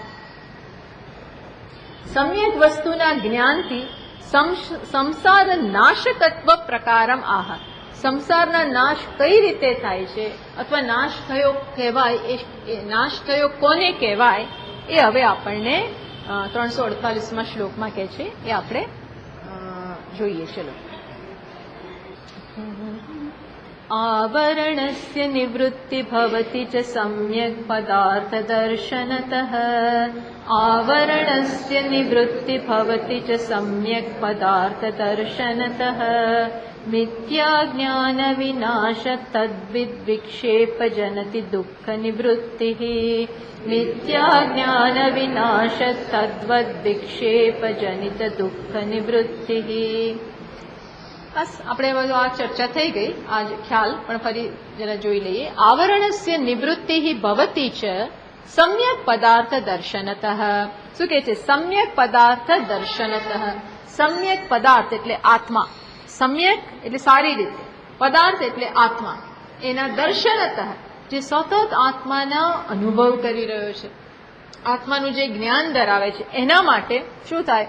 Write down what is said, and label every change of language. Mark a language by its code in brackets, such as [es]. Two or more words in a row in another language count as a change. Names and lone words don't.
[gu] સમ્યક વસ્તુના જ્ઞાનથી [sa] સંસાર નાશકત્વ પ્રકારમ આહ. [gu] સંસારના નાશ કઈ રીતે થાય છે અથવા નાશ થયો કહેવાય, એ નાશ થયો કોને કહેવાય એ હવે આપણને 348માં શ્લોકમાં કહે છે, એ આપણે જોઈએ. ચલો. [sa] आवरणस्य निवृत्ति भवति च सम्यक् पदार्थ दर्शनतः. आवरणस्य निवृत्ति भवति च सम्यक् पदार्थ दर्शनतः. मिथ्या ज्ञान विनाश तद्विद् विक्षेप जनति दुःख निवृत्तिः. मिथ्या ज्ञान विनाश तद्वद् विक्षेप जनित दुःख निवृत्तिः. [gu] બસ આપણે બધું આ ચર્ચા થઈ ગઈ, આ ખ્યાલ પણ ફરી જરા જોઈ લઈએ. [sa] આવરણસ્ય નિવૃત્તિ ભવતી ચ સમ્યક પદાર્થ દર્શનતઃ. [gu] શું કહે છે? [sa] સમ્યક પદાર્થ દર્શનતઃ. [gu] સમ્યક પદાર્થ એટલે આત્મા, સમ્યક એટલે સારી રીતે, પદાર્થ એટલે આત્મા, એના દર્શનતઃ જે સતત આત્માના અનુભવ કરી રહ્યો છે, આત્માનું જે જ્ઞાન ધરાવે છે, એના માટે શું થાય?